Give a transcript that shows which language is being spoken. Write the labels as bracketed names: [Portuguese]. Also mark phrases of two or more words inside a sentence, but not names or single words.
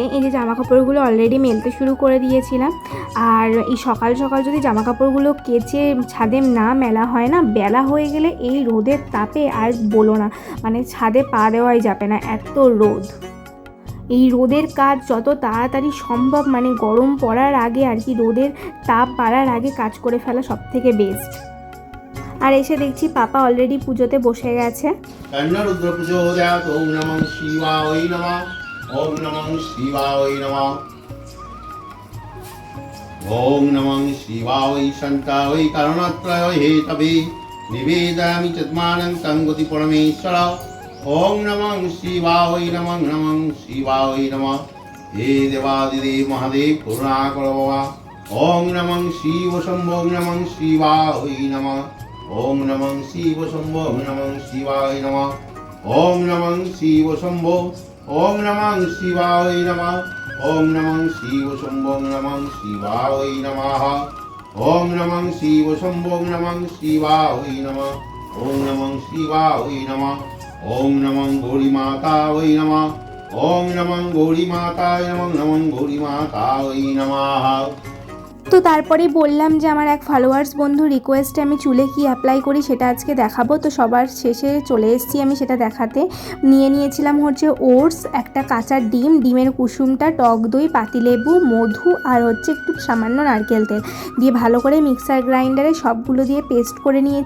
[Bangla] এই যে জামা কাপড়গুলো অলরেডি মেলতে শুরু করে দিয়েছিলাম, আর এই সকাল সকাল যদি জামা কাপড়গুলো কেচে ছাদে না মেলা হয় না, বেলা হয়ে গেলে এই রোদের তাপে আর বলো না, মানে ছাদে পা দেওয়াই যাবে না, এত রোদ। এই রোদের কাজ যত তাড়াতাড়ি সম্ভব মানে গরম পড়ার আগে আর কি, রোদের তাপ বাড়ার আগে কাজ করে ফেলা সব থেকে বেস্ট। আর এসে দেখছি পাপা অলরেডি পুজোতে বসে গেছে। [Sanskrit] কর্ণরুদ্র প্রচোদয়াৎ। ওম নমঃ শিবায় নমঃ। ওম নমঃ শিবায় নমঃ। ওম নমঃ শিবায় শান্তায় কারণত্রয় হেতবে নিবেদয়ামি চত্মানং তং গতি পরমেশ্বর। ওম নমঃ শিবায় নমঃ। নমঃ শিবায় নমঃ। [Bangla] হে দেবাদিদেব মহাদেব করুণাকর বাবা। [Sanskrit] ওম নমঃ শিব শম্ভো। নমঃ শিবায় নমঃ। ওম নমঃ শিব শম্ভো। নমঃ শিবায় নমঃ। ওম নমঃ শিব শম্ভো। ওম নমঃ শিবায় নমঃ। ওম নমঃ শিব শম্ভো। নমঃ শিবায় নমঃ। ওম নমঃ শিব শম্ভো। নমঃ শিবায় নমঃ। ওম নমঃ শিবায় নমঃ। ওম নমঃ গৌরী মাতায় নমঃ। ওম নমঃ গৌরী মাতায় নমঃ। নমঃ গৌরী মাতায় নমঃ। [Bangla] তো তারপরেই বললাম যে আমার এক ফলোয়ার্স বন্ধু রিকোয়েস্টে আমি চুলে কি অ্যাপ্লাই করি সেটা আজকে দেখাবো। তো সবার শেষে চলে এসেছি আমি সেটা দেখাতে। নিয়েছিলাম হচ্ছে ওটস, একটা কাঁচা ডিম, ডিমের কুসুমটা, টক দই, পাতিলেবু, মধু আর হচ্ছে একটু সামান্য নারকেল তেল দিয়ে ভালো করে [English] mixer grinder [Bangla] সবগুলো দিয়ে পেস্ট করে নিয়েছি।